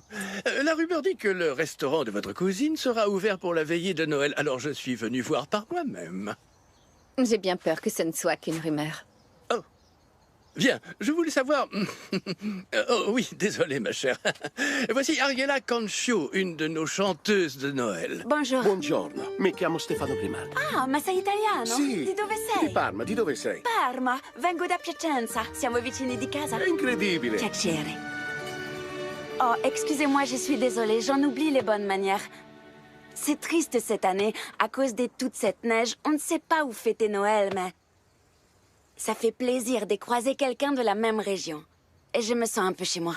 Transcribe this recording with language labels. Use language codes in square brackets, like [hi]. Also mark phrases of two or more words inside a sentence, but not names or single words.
[fr] La rumeur dit que le restaurant de votre cousine sera ouvert pour la veillée de Noël, alors je suis venu voir par moi-même. J'ai bien peur que ce ne soit qu'une rumeur. Oh. Bien, je voulais savoir... oh oui, désolé ma chère. Voici Ariella Cancio, une de nos chanteuses de Noël. Bonjour. [it] Buongiorno, mi chiamo Stefano Grimaldi. Ah, ma sei italiano? Sì. Di dove Di sei? Parma, di dove sei? Parma, vengo da Piacenza. Siamo vicini di casa. È incredibile. Piacere. [fr] Oh, excusez-moi, je suis désolée, j'en oublie les bonnes manières. C'est triste cette année, à cause de toute cette neige. On ne sait pas où fêter Noël, mais... ça fait plaisir de croiser quelqu'un de la même région. Et je me sens un peu chez moi.